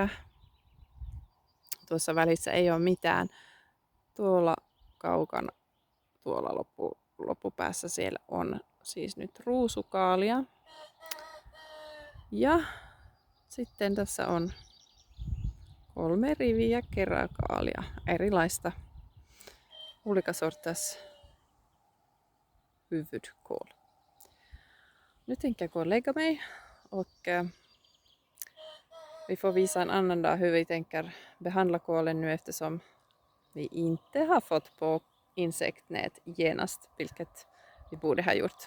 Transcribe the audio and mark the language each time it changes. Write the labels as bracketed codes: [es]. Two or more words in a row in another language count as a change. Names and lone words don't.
[fi] Tuossa välissä ei ole mitään. tuolla kaukana, tuolla loppupäässä siellä on siis nyt ruusukaalia. Ja sitten tässä on 3 riviä keräkaalia, erilaista [sv] olika sorters huvudkål. Nu tänker jag gå och lägga mig och vi får visa en annan dag hur vi tänker behandla kålen nu eftersom vi inte har fått på insektnät genast, vilket vi borde ha gjort.